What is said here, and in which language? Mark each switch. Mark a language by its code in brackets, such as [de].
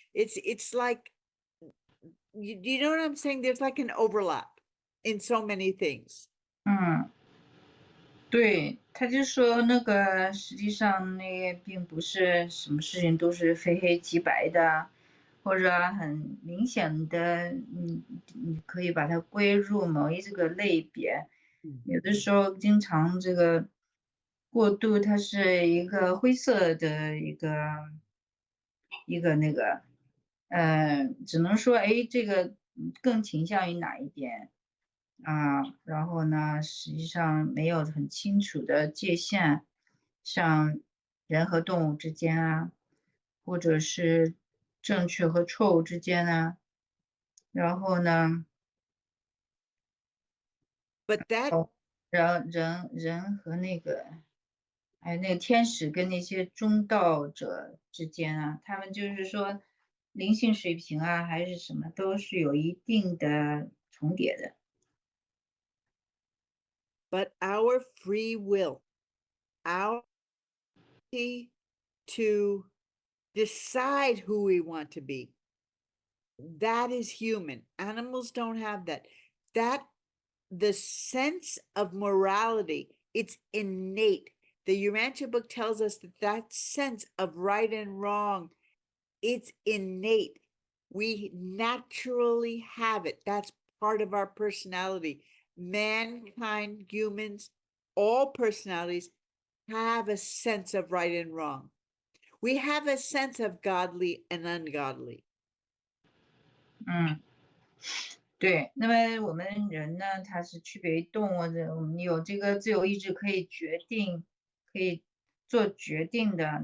[en] It's like, you know what I'm saying? There's like an overlap in so many things. [zh] 对，他就说那个实际上那个并不是什么事情都是非黑即白的，或者很明显的，你可以把它归入某一这个类别。有的时候经常这个过度，它是一个灰色的一个那个，只能说哎，这个更倾向于哪一边。然后呢，实际上没有很清楚的界限，像人和动物之间啊，或者是正确和错误之间啊，然后呢， [en] But that [zh] 人和那个，还有那个天使跟那些中道者之间啊，他们就是说灵性水平啊，还是什么，都是有一定的重叠的。 [en] but our free will, our ability to decide who we want to be, that is human. Animals don't have that. That the sense of morality, it's innate. The Urantia book tells us that sense of right and wrong, it's innate. We naturally have it. That's part of our personality. Mankind, humans, all personalities have a sense of right and wrong. We have a sense of godly and ungodly. [zh] 对，那么我们人呢，它是区别于动物的，我们有这个自由意志，可以决定，可以做决定的。